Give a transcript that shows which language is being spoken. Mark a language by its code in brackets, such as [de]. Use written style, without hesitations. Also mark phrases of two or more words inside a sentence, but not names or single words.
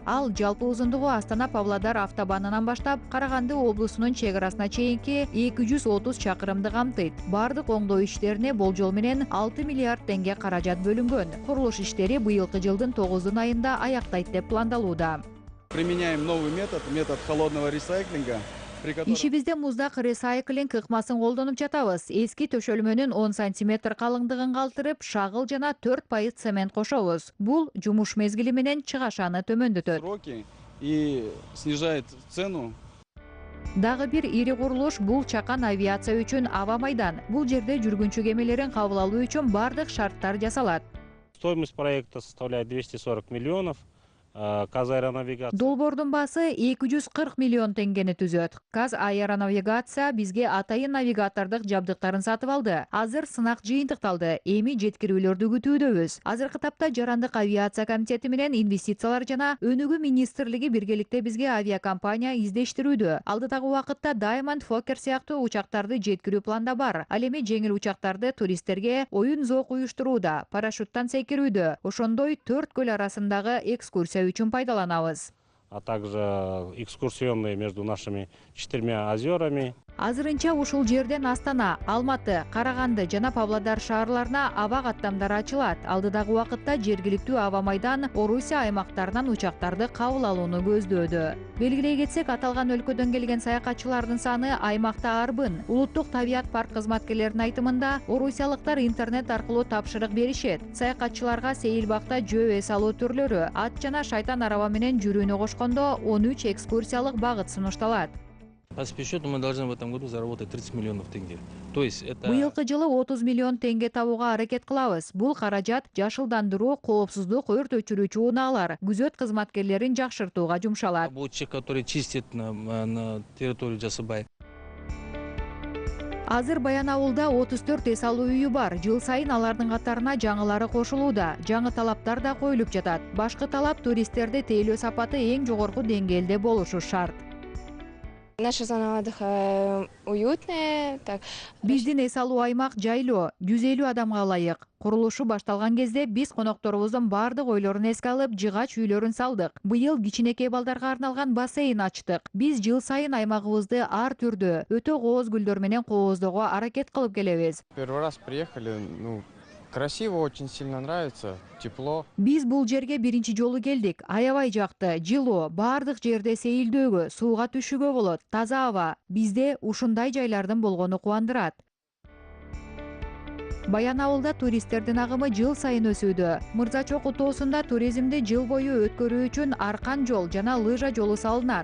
[ky] Ал жалпы узундугу Астана-Павлодар автобанынан баштап Караганды облусунун чек арасына чейинки 230 чакырымды камтыйт. Бардык оңдоо иштерине болжол менен 6 миллиард теңге каражат бөлүнгөн. Курулуш иштери быйылкы жылдын 9 айында аяктайт деп пландалууда. [ru] Применяем новый метод холодного ресайклинга. [ky] Ишибизде муздак ресайклинг ыкмасын колдонуп жатабыз. Эски төшөлмөнүн 10 сантиметр калыңдыгын калтырып, шагыл жана 4% цемент кошобуз. Бул жумуш мезгили менен чыгашаны төмөндөтөт. [ru] Сроки и снижает цену. [ky] Дагы бир ири курулуш бул чакан авиация үчүн аба майдан. Бул жерде жүргүнчү кемелерин кабыл алуу үчүн бардык шарттар жасалат. [ru] Стоимость проекта составляет 240 миллионов. Казаэронавигация. [ky] Долбоордун баасы 240 миллион теңгени түзөт. Казаэронавигация бизге атайын навигатордук жабдыктарын сатып алды. Азыр сынак жыйынтыкталды. Эми жеткирүүлөрдү күтүүдөбүз. Азыркы тапта Жарандык авиация комитети менен инвестициялар жана өнүгүү министрлиги биргеликте бизге авиакомпания издештирүүдө. Алдыдагы убакытта Diamond Fokker сыяктуу учактарды жеткирүү планда бар. Ал эми жеңил учактарды туристтерге оюн зоок уюштурууда, парашюттан секирүүдө, ошондой 4 көл арасындагы экскурсия үчүн пайдаланабыз. [ru] А также экскурсионные между нашими 4 озерами. [ky] Азырынча ушул жерден Астана, Алматы, Караганды жана Павлодар шаарларына аба каттамдары ачылат. Алдыдагы убакытта жергиликтүү аба майдан Орусия аймактарынан учактарды кабыл алууну көздөөдө. Белгилей кетсек, аталган өлкөдөн келген саякатчылардын саны аймакта арбын. Улуттук табият парк кызматкерлеринин айтымында, орусиялыктар интернет аркылуу тапшырык беришет. Саякатчыларга сейилбакта жөө эс алуу түрлөрү, ат жана шайтан араба менен жүрүүнү кошкондо 13 экскурсиялык багыт сунушталат. [ru] По спесчету мы должны в этом году заработать 30 миллионов тенге. То есть это... [ky] Быйылкы жылы 30 миллион тенге табууга аракет кылабыз. Бул каражат жашылдандыруу, коопсуздук, өрт өчүрүүчү унаалар, күзөт кызматкерлерин жакшыртууга жумшалат. [ru] Рабочих, которые чистят на территории Жасыбай. [ky] Азыр Баян ауылда 34 эс алуу үйү бар. Жыл сайын алардын катарына жаңылары кошулууда. Жаңы талаптар да коюлуп жатат. Башкы талап туристтерди тейлөө сапаты эң жогорку деңгээлде болушу шарт. [ru] Наша зона отдыха уютная. [ky] Биздин эс алуу аймак жайлоо, 150 адамга ылайык. Курулушу башталган кезде биз конокторубуздун бардык ойлорун эске алып, жыгач үйлөрүн салдык. Быйыл кичинекей балдарга арналган бассейн ачтык. Биз жыл сайын аймагыбызды ар түрдө, өтө кооз гүлдөр менен кооздоого аракет кылып келебиз. [ru] Первый раз приехали, красиво, очень сильно нравится, тепло. [ky] Биз бул жерге биринчи жолу келдик. Аябай жакты, жылоо, бардык жерде сейилдөөгө, сууга түшүүгө болот, таза аба. Бизде ушундай жайлардын болгону кубандырат. Баян ауылда туристтердин агымы жыл сайын өсүүдө. Мырза Чокуу тоосунда туризмди жыл бою өткөрүү үчүн аркан жол жана лыжа жолу салынат.